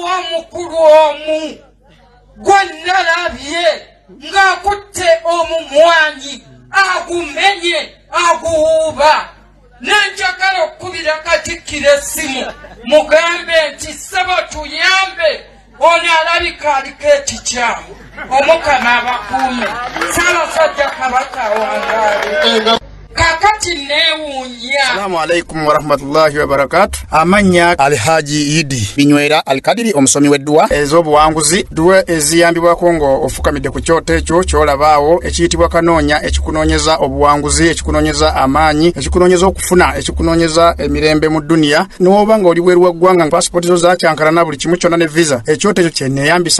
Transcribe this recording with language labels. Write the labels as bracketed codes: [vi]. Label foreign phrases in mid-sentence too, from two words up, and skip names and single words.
[lg] omukulu omu gwennalabye ng'akutte omumwanyi agumenye aguwuuba nenjagala okukubira Katikkiro essimu mugambe nti ssebo tuyambe ono alabika aliko ekikyamu omukama abakuume Ssaabasajja Kabaka wangaale kakati neewuunya. [ar] السلام عليكم ورحمة الله وبركاته. [lg] Amanya Alhaji Idi Binywera Alkadiri omusomi w'eddua ez'obuwanguzi ddua eziyambibwako ng'ofukamidde ku kyoto ekyo ky'olabaawo ekiyitibwa kanoonya ekikunoonyeza obuwanguzi ekikunoonyeza amaanyi ekikunoonyeza okufuna ekikunoonyeza emirembe mu dduniya n'oba ng'oli bweru wa ggwanga nga paasipooti zo zakyankalana buli kimu kyonna ne visa ekyoto ekyo kye neeyambisa